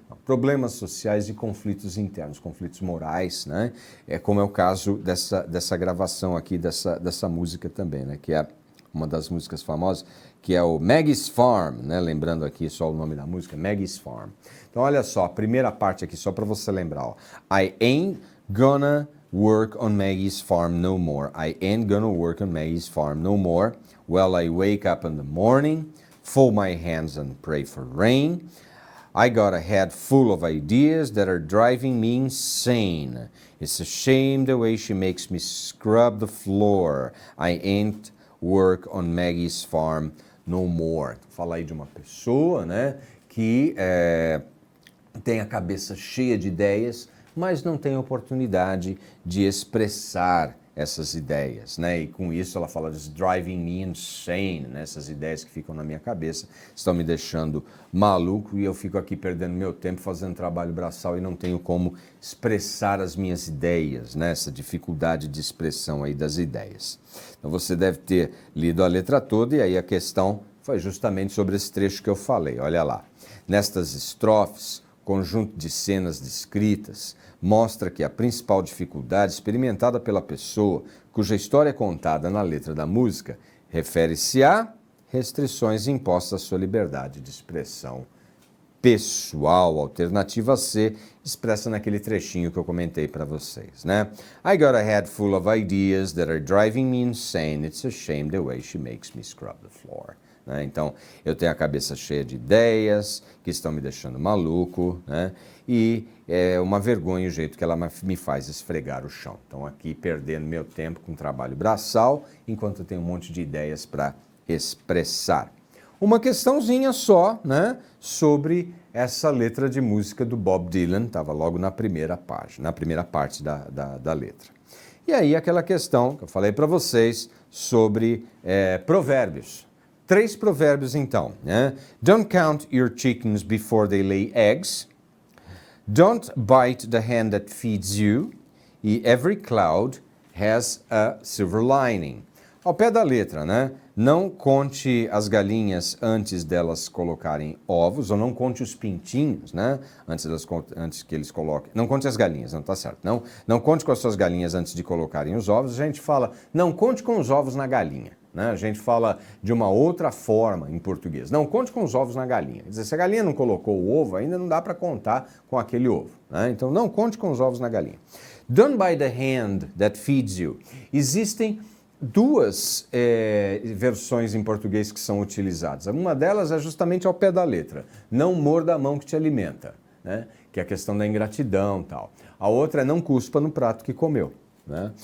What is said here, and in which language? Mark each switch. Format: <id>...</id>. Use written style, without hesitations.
<pt>Não, problemas sociais e conflitos internos, conflitos morais, né? Como é o caso dessa gravação aqui, dessa música também, né, que é uma das músicas famosas, que é o Maggie's Farm, né? Lembrando aqui só o nome da música, Maggie's Farm. Então, olha só, a primeira parte aqui, só para você lembrar, ó.</pt> <en>I ain't gonna work on Maggie's farm no more. I ain't gonna work on Maggie's farm no more. Well, I wake up in the morning, fold my hands and pray for rain. I got a head full of ideas that are driving me insane. It's a shame the way she makes me scrub the floor. I ain't work on Maggie's farm no more.</en> <pt>Fala aí de uma pessoa, né, que tem a cabeça cheia de ideias, mas não tem oportunidade de expressar essas ideias, né? E com isso ela fala de</pt> <en>driving me insane,</en> <pt>né? Essas ideias que ficam na minha cabeça estão me deixando maluco e eu fico aqui perdendo meu tempo fazendo trabalho braçal e não tenho como expressar as minhas ideias, né? Essa dificuldade de expressão aí das ideias. Então você deve ter lido a letra toda e aí a questão foi justamente sobre esse trecho que eu falei. Olha lá. Nestas estrofes, conjunto de cenas descritas mostra que a principal dificuldade experimentada pela pessoa cuja história é contada na letra da música refere-se a restrições impostas à sua liberdade de expressão pessoal. Alternativa C, expressa naquele trechinho que eu comentei para vocês, né?</pt> <en>I got a head full of ideas that are driving me insane. It's a shame the way she makes me scrub the floor.</en> <pt>Né? Então, eu tenho a cabeça cheia de ideias que estão me deixando maluco, né? E é uma vergonha o jeito que ela me faz esfregar o chão. Então, aqui perdendo meu tempo com trabalho braçal, enquanto eu tenho um monte de ideias para expressar. Uma questãozinha só, né, sobre essa letra de música do Bob Dylan, estava logo na primeira página, na primeira parte da letra. E aí aquela questão que eu falei para vocês sobre provérbios. 3 provérbios então, né?</pt> <en>Don't count your chickens before they lay eggs. Don't bite the hand that feeds you. E every cloud has a silver lining.</en> <pt>Ao pé da letra, né? Não conte as galinhas antes delas colocarem ovos, ou não conte os pintinhos, né? Antes que eles coloquem. Não conte as galinhas, não tá certo. Não conte com as suas galinhas antes de colocarem os ovos. A gente fala, não conte com os ovos na galinha. Né? A gente fala de uma outra forma em português. Não conte com os ovos na galinha. Quer dizer, se a galinha não colocou o ovo, ainda não dá para contar com aquele ovo. Né? Então, não conte com os ovos na galinha.</pt> <en>Don't buy the hand that feeds you.</en> <pt>Existem 2 versões em português que são utilizadas. Uma delas é justamente ao pé da letra. Não morda a mão que te alimenta, né? Que é a questão da ingratidão e tal. A outra é não cuspa no prato que comeu. Né?</pt>